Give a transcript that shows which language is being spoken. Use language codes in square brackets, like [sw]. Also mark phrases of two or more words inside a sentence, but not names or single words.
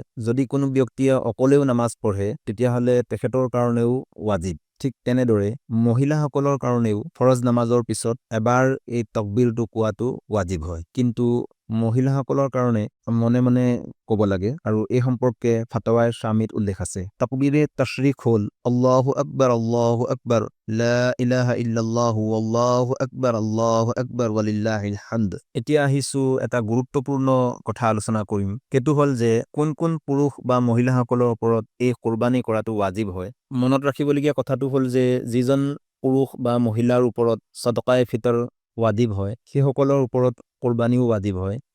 [as] যদি কোনো ব্যক্তিয়ে অকলেও নামাজ পঢ়ে তেতিয়াহলে তেখেতৰ কাৰণেও ৱাজিব। ঠিক তেনেদৰে মহিলাসকলৰ কাৰণেও ফৰজ নামাজৰ পিছত এবাৰ এই তাকবীৰটো কোৱাটো ৱাজিব হয়, কিন্তু মহিলাসকলৰ কাৰণে মনে মনে ক'ব লাগে, আৰু এই সম্পৰ্কে ফাতাৱায়ে শামিত উল্লেখ আছে। তাকবীৰে তাশৰিক হল [ar] الله أكبر لا إله إلا الله الله أكبر ولله الحمد. [as] এতিয়া আহিছো এটা গুৰুত্বপূৰ্ণ কথা আলোচনা কৰিম, সেইটো হল যে কোন কোন পুৰুষ বা মহিলাসকলৰ ওপৰত এই কুৰবানী কৰাটো ৱাজিব হয়। মনত ৰাখিবলগীয়া কথাটো হল যে যিজন পুৰুষ বা মহিলাৰ ওপৰত সদকায়ে ফিতৰ ৱাজিব হয় সেইসকলৰ ওপৰত কুরবানীও ৱাজিব হয়।